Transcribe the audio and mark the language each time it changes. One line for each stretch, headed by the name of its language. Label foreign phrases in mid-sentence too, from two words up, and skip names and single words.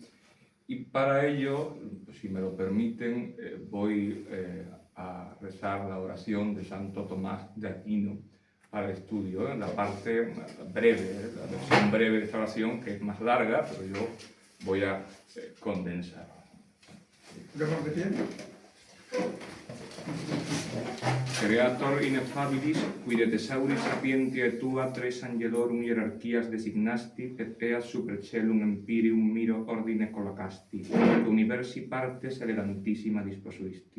Spanish: Y para ello, si me lo permiten, voy a rezar la oración de Santo Tomás de Aquino para el estudio, la parte breve, la versión breve de esta oración, que es más larga, pero yo voy a condensar.
Latin: Creator ineffabilis, qui de thesauris sapientiae tua tres angelorum hierarchias designasti, et eas super celum empirium miro ordine collocasti, et universi partes elegantissima disposuisti.